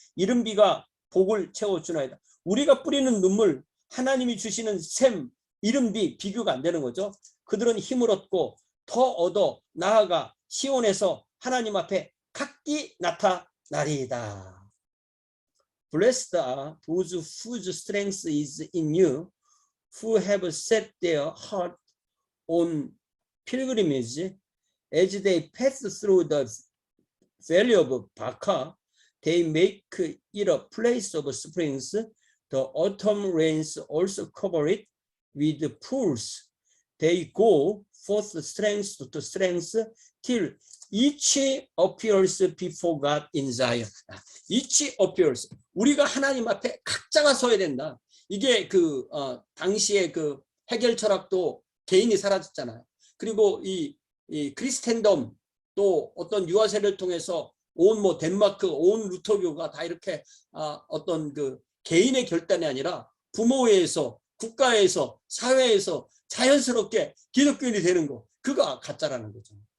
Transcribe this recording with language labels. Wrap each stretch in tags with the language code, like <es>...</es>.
<ko>이른 비가 복을 채워주나이다. 우리가 뿌리는 눈물, 하나님이 주시는 샘, 이른 비, 비교가 안 되는 거죠. 그들은 힘을 얻고 더 얻어 나아가 시온에서 하나님 앞에 각기 나타나리이다.</ko> <en>Blessed are those whose strength is in you, who have set their heart on pilgrimage. As they pass through the valley of Baca, they make it a place of springs. The autumn rains also cover it with pools. They go forth strength to strength till each appears before God in Zion. each appears.</en> <ko>우리가 하나님 앞에 각자가 서야 된다. 이게 당시에 그 해겔 철학도 개인이 사라졌잖아요. 그리고 이 크리스텐덤 또 어떤 유아세를 통해서 온 덴마크 온 루터교가 다 이렇게 어떤 그 개인의 결단이 아니라 부모회에서 국가에서 사회에서 자연스럽게 기독교인이 되는 거, 그거 가짜라는 거죠.</ko>